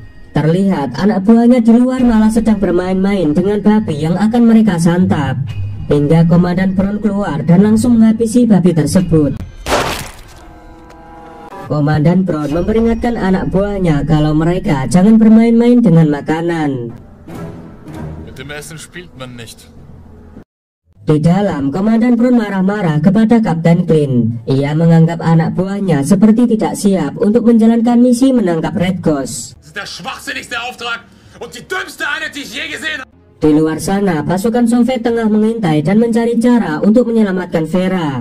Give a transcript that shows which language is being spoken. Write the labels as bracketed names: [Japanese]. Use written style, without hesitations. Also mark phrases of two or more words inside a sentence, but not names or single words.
[Indonesian] Terlihat anak buahnya di luar malah sedang bermain-main dengan babi yang akan mereka santap. Hingga Komandan Brown keluar dan langsung menghabisi babi tersebut. Komandan Brown memperingatkan anak buahnya kalau mereka jangan bermain-main dengan makanan. [German] Mit dem Essen spielt man nicht. [Indonesian] Di dalam, Komandan Brown marah-marah kepada Kapten Klein. Ia menganggap anak buahnya seperti tidak siap untuk menjalankan misi menangkap Red Ghost. Di luar sana, pasukan Soviet tengah mengintai dan mencari cara untuk menyelamatkan Vera.